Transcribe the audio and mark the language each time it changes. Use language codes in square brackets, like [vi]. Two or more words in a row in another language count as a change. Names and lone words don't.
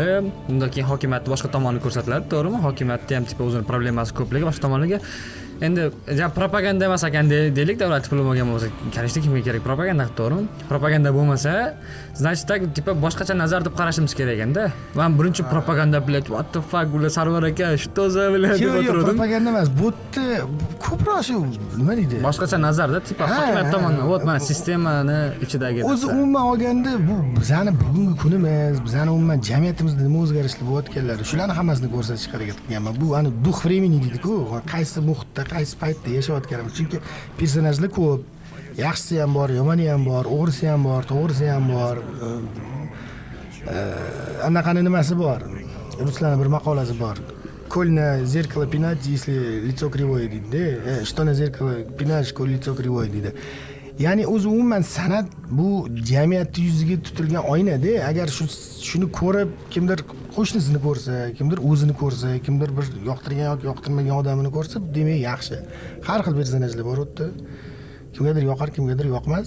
[uz] Undan keyin hokimiyatning boshqa tomoni ko'rsatiladi, to'g'rimi? Hokimiyatda ham tipa o'zining problemasi ko'pligi boshqa tomonlarga endi propaganda emas ekan deylik, davlat diplomatiga bo'lsa, qarashda kimga kerak propaganda, to'g'rimi? Propaganda bo'lmasa, [ru] значит, так [uz] tipa boshqacha nazar deb qarashimiz kerak ekanda. Men birinchi propaganda bilan [en] what the fuck [uz] bular Sarvar aka, [ru] что за [uz] bilan deb o'tirdim. Propaganda emas, bu ko'proq shu nima deydi? Boshqacha nazarda tipa hokimiyat tomonidan, вот mana sistemani ichidagi. O'zi umuman olganda bu bizani bugungi kunimiz, bizani umuman jamiyatimizda nima o'zgarishlar bo'layotganlari, shularni hammasini ko'rsatishga harakat qilganman. Bu ani [ru] дух времени [uz] deydi-ku, qaysi muhitda qaysi paytda yashayotganimiz. Chunki personajlar ko'p, yaxshisi ham bor, yomoni ham bor, o'g'risi ham bor, to'g'risi ham bor. Anaqani nimasi bor? Ruslarning bir maqolasi bor. [ru] Коль на зеркало пинать, если лицо кривое deydi. Что на зеркало пинать, коль лицо кривое deydi. [uz] Ya'ni o'zi umuman san'at bu jamiyat yuziga tutilgan oyna-da. Agar shuni ko'rib, kimdir qo'shnisini ko'rsa, kimdir o'zini ko'rsa, kimdir bir yoqtirgan yoki yoqtirmagan odamini ko'rsa, demak yaxshi. Har xil personajlar bor u yerda. Kimgadir yoqar, kimgadir yoqmas.